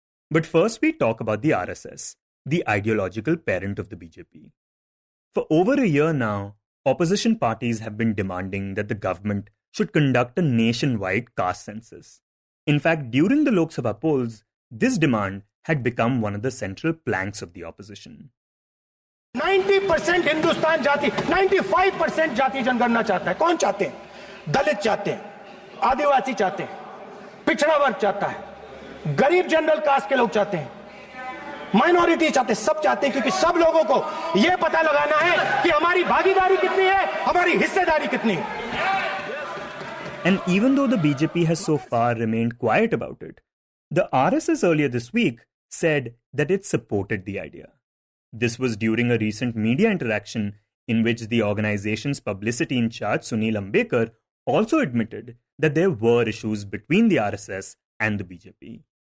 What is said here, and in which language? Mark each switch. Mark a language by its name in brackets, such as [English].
[English] But first, we talk about the RSS, the ideological parent of the BJP. For over a year now, opposition parties have been demanding that the government should conduct a nationwide caste census. In fact, during the Lok Sabha polls, this demand had become one of the central planks of the opposition. [Hindi] 90% Hindustan जाति, 95% जाति जनगणना चाहता है. कौन चाहते हैं? दलित चाहते हैं, आदिवासी चाहते हैं, पिछड़ा वर्ग चाहता है, गरीब जनरल कास्ट के लोग चाहते हैं, माइनॉरिटी चाहते हैं, सब चाहते हैं, क्योंकि सब लोगों को यह पता लगाना है कि हमारी भागीदारी कितनी है, हमारी हिस्सेदारी कितनी है. [English] And even though the BJP has so far remained quiet about it, the RSS earlier this week said that it supported the idea. This was during a recent media interaction in which the organization's publicity in charge, Sunil Ambekar, also admitted that there were issues between the RSS and the BJP.